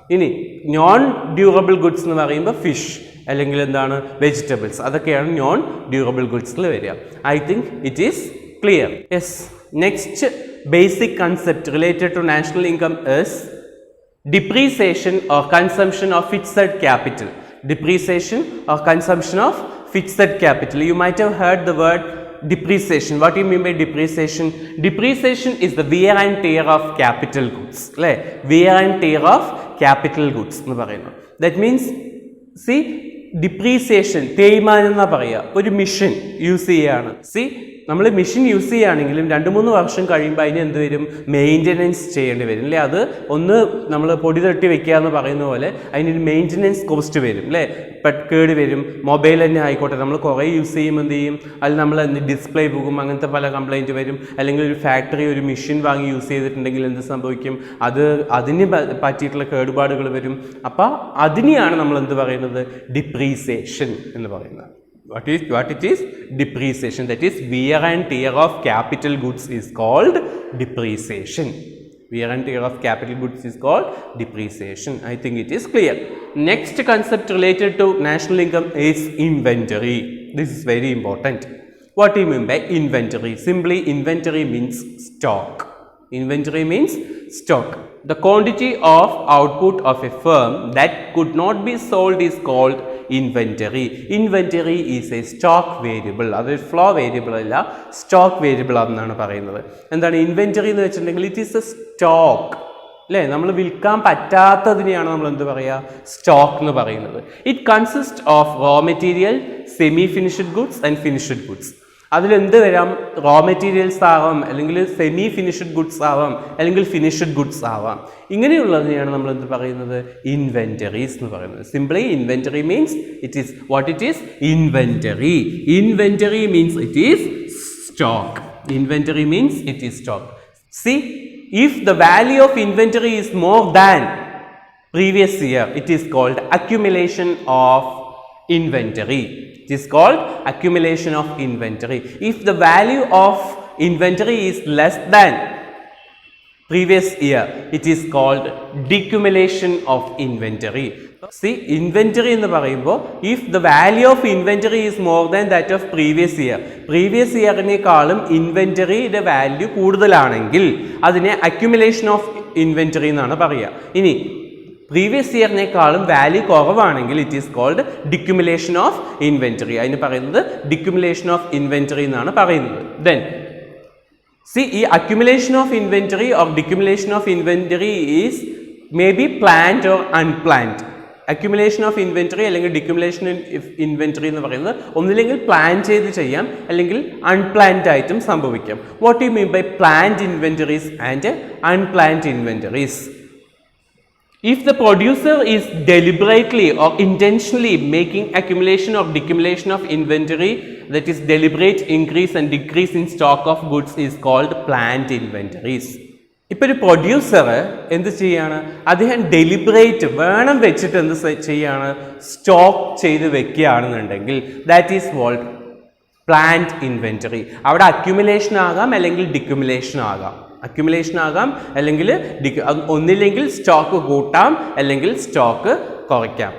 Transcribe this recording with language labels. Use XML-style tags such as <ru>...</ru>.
<ml>ഇനി non durable goods എന്ന് പറയുമ്പോൾ ഫിഷ് അല്ലെങ്കിൽ എന്താണ്, വെജിറ്റബിൾസ്, അതൊക്കെയാണ് നോൺ ഡ്യൂറബിൾ ഗുഡ്സിൽ വരിക.</ml> <en>I think it is clear. Yes, next basic concept related to national income is depreciation or consumption of fixed capital. Depreciation or consumption of fixed capital. You might have heard the word depreciation. What do you mean by depreciation? Depreciation is the wear and tear of capital goods. Right? Wear and tear of capital goods. That means, see, depreciation,</en> <ml>തേയ്മാനം എന്നാ പറയുക. ഒരു machine use ചെയ്യാണ്. C, നമ്മൾ machine use ചെയ്യുകയാണെങ്കിലും 2-3 വർഷം കഴിയുമ്പോൾ അതിന് എന്ത് വരും, മെയിൻ്റനൻസ് ചെയ്യേണ്ടി വരും. അല്ലേ, അത് ഒന്ന് നമ്മൾ പൊടി തട്ടി വെക്കുക എന്ന് പറയുന്ന പോലെ അതിനൊരു മെയിൻ്റനൻസ് കോസ്റ്റ് വരും. അല്ലേ, കേട് വരും. മൊബൈൽ തന്നെ ആയിക്കോട്ടെ, നമ്മൾ കുറേ യൂസ് ചെയ്യുമ്പോൾ എന്ത് ചെയ്യും, അതിൽ നമ്മൾ ഡിസ്പ്ലേ പോകും, അങ്ങനത്തെ പല കംപ്ലൈൻറ്റ് വരും. അല്ലെങ്കിൽ ഒരു ഫാക്ടറി ഒരു മെഷീൻ വാങ്ങി യൂസ് ചെയ്തിട്ടുണ്ടെങ്കിൽ എന്ത് സംഭവിക്കും, അതിന് പറ്റിയിട്ടുള്ള കേടുപാടുകൾ വരും. അപ്പോൾ അതിനെയാണ് നമ്മൾ എന്ത് പറയുന്നത്, ഡിപ്രീസിയേഷൻ എന്ന് പറയുന്നത്.</ml> <en>What it is? Depreciation. That is, wear and tear of capital goods is called depreciation. Wear and tear of capital goods is called depreciation. I think it is clear. Next concept related to national income is inventory. This is very important. What do you mean by inventory? Simply, inventory means stock. Inventory means stock. The quantity of output of a firm that could not be sold is called inventory. Inventory is a stock variable.</en> <ml>അതൊരു flow variable അല്ല, stock variable ആണെന്നാണ് പറയുന്നത്. എന്താണ് inventory എന്ന് വെച്ചിട്ടുണ്ടെങ്കിൽ,</ml> <en>It is a stock.</en> <ml>അല്ലേ, നമ്മൾ വിൽക്കാൻ പറ്റാത്തതിനെയാണ് നമ്മൾ എന്ത് പറയുക, സ്റ്റോക്ക് എന്ന് പറയുന്നത്.</ml> <en>It consist of raw material, semi finished goods and finished goods.</en> <ml>അതിലെന്ത് വരാം, റോ മെറ്റീരിയൽസ് ആവാം, അല്ലെങ്കിൽ സെമി ഫിനിഷ്ഡ് ഗുഡ്സ് ആവാം, അല്ലെങ്കിൽ ഫിനിഷ്ഡ് ഗുഡ്സ് ആവാം. ഇങ്ങനെയുള്ളതിനെയാണ് നമ്മൾ എന്ത് പറയുന്നത്, ഇൻവെന്ററീസ് എന്ന് പറയുന്നത്.</ml> <en>Simply, inventory means it is what it is, inventory. Inventory means it is stock. Inventory means it is stock. See, if the value of inventory is more than previous year, it is called accumulation of inventory. It is called accumulation of inventory. If the value of inventory is less than previous year, it is called decumulation of inventory. See, inventory</en> <ml>എന്ന് പറയുമ്പോൾ,</ml> <en>if the value of inventory is more than that of previous yearനേക്കാളും</en> <ml>ഇൻവെന്ററിയുടെ value കൂടുതലാണെങ്കിൽ അതിനെ accumulation of inventory എന്നാണ് പറയുക. ഇനി previous ഇയറിനേക്കാളും value കുറവാണെങ്കിൽ</ml> <en>It is called decumulation of inventory.</en> <ml>അതിന് പറയുന്നത് ഡിക്യുമുലേഷൻ ഓഫ് ഇൻവെന്ററി എന്നാണ് പറയുന്നത്.</ml> <en>Then see, ഈ accumulation of inventory or decumulation of inventory is maybe planned or unplanned.</en> <ml>Accumulation of inventory അല്ലെങ്കിൽ decumulation of inventory എന്ന് പറയുന്നത് ഒന്നില്ലെങ്കിൽ പ്ലാൻ ചെയ്ത് ചെയ്യാം, അല്ലെങ്കിൽ അൺപ്ലാൻഡ് ആയിട്ടും സംഭവിക്കാം.</ml> <en>What do you mean by planned inventories and unplanned inventories? If the producer is deliberately or intentionally making accumulation or decumulation of inventory, that is deliberate increase and decrease in stock of goods, is called planned inventories.</en> <ml>ഇപ്പോൾ ഒരു producer എന്ത് ചെയ്യാണ്, അദ്ദേഹം deliberate വേണം വെച്ചിട്ട് എന്ത് ചെയ്യാണ്, stock ചെയ്ത് വെക്കുകയാണെന്നുണ്ടെങ്കിൽ</ml> <en>That is called planned inventory.</en> <ml>അവിടെ അക്യുമുലേഷൻ ആകാം അല്ലെങ്കിൽ ഡിക്യുമുലേഷൻ ആകാം. അക്യുമുലേഷൻ ആകാം, അല്ലെങ്കിൽ ഒന്നില്ലെങ്കിൽ സ്റ്റോക്ക് കൂട്ടാം, അല്ലെങ്കിൽ സ്റ്റോക്ക് കുറയ്ക്കാം.</ml>